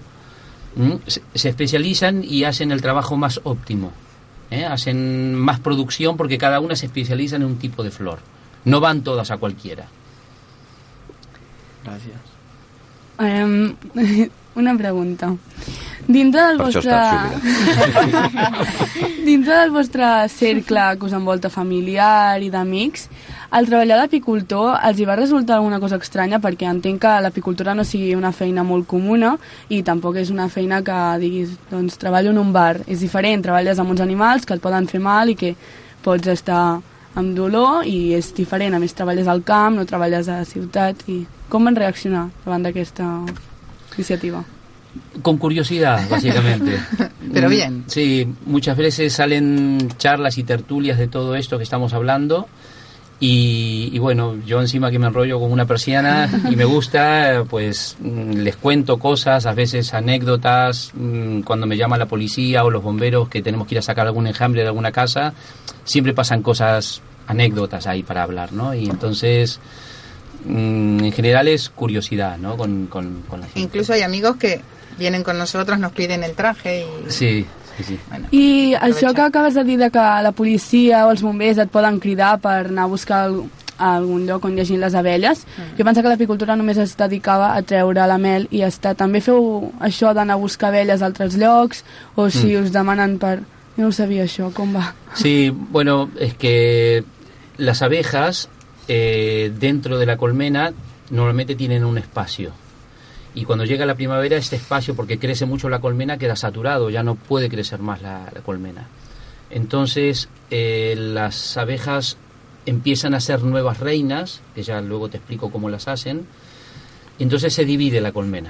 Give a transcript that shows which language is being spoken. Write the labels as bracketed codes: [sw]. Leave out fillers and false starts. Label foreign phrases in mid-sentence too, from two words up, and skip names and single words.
[es] Se especializan y hacen el trabajo más óptimo. Hacen más producción porque cada una se especializa en un tipo de flor. No van todas a cualquiera. Gracias. Una pregunta. [ca] Dintre del vostre... dintre del vostre cercle que us envolta familiar i d'amics, el treballar d'apicultor els hi va resultar alguna cosa estranya? Perquè entenc que l'apicultura no sigui una feina molt comuna i tampoc és una feina que diguis, doncs treballo en un bar. És diferent, treballes amb uns animals que et poden fer mal i que pots estar amb dolor, i és diferent. A més, treballes al camp, no treballes a la ciutat. I com van reaccionar davant d'aquesta iniciativa? [es] Con curiosidad, básicamente. Pero bien. Sí, muchas veces salen charlas y tertulias de todo esto que estamos hablando y bueno, yo encima que me enrollo con una persiana y me gusta, pues les cuento cosas, a veces anécdotas, cuando me llama la policía o los bomberos que tenemos que ir a sacar algún enjambre de alguna casa, siempre pasan cosas, anécdotas ahí para hablar, ¿no? Y entonces... en general es curiosidad, ¿no? Con la gente. Incluso hay amigos que vienen con nosotros, nos piden el traje y... Sí. Bueno, [ca] I això que acabes de dir de que la policia o els bombers et poden cridar per anar a buscar a algun lloc on hi hagi les abelles, jo penso que l'apicultura només es dedicava a treure la mel i ja està. També feu això d'anar a buscar abelles a altres llocs, o si us demanen per... Jo no ho sabia això, com va? [es] Sí, bueno, es que las abejas dentro de la colmena normalmente tienen un espacio. Y cuando llega la primavera, este espacio, porque crece mucho la colmena, queda saturado, ya no puede crecer más la colmena. Entonces, las abejas empiezan a ser nuevas reinas, que ya luego te explico cómo las hacen, y entonces se divide la colmena.